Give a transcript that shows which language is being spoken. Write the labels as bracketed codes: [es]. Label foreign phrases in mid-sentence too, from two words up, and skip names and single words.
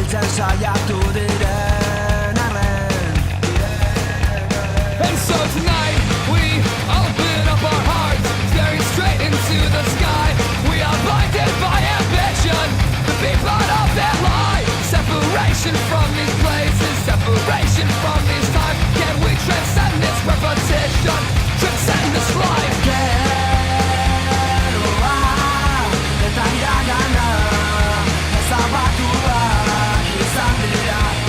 [eu] saiatu diren arren. [en] And so tonight we open up our hearts, staring straight into the sky. We are blinded by ambition to be part of that lie. Separation from these places, separation from these times. Can we transcend this repetition, transcend this life? [eu] Geroa eta iragana ezabatuak izan dira.